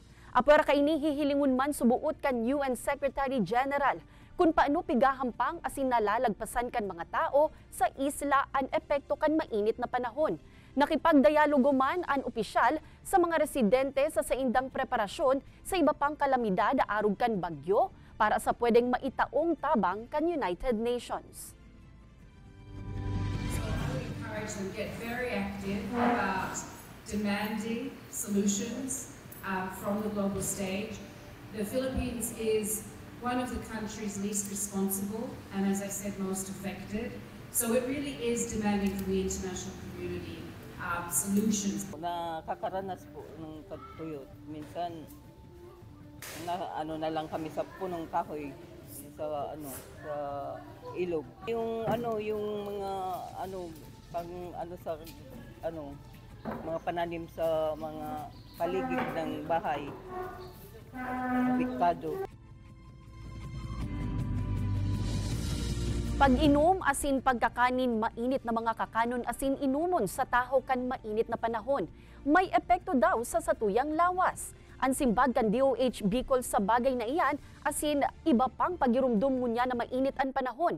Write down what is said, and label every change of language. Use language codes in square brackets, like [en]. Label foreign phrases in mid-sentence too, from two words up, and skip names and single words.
[bik] Apera kaini hihilingon man subuot kan UN Secretary General kung paano pigahampang asin nalalagpasan kan mga tao sa isla ang epekto kan mainit na panahon. Nakipagdialogo man ang opisyal sa mga residente sa saindang preparasyon sa iba pang kalamidad arug kan bagyo para sa pwedeng maitaong tabang kan United Nations. [en] Encourage them to get very active about demanding solutions from the global stage. The Philippines is one of the countries least responsible and, as I said, most affected. So it really is demanding from the international community solutions. [tl] Nakakaranas po ng pagtuyot. Minsan, na lang kami sa punong kahoy sa sa ilog. Yung mga mga pananim sa mga paligid ng bahay. Apektado. [bik] Pag-inom asin pagkakanin mainit na mga kakanon asin inumon sa taho kan mainit na panahon. May epekto daw sa satuyang lawas. Ang simbag kan DOH Bicol sa bagay na iyan asin iba pang pagirumdum ngunya na mainit ang panahon.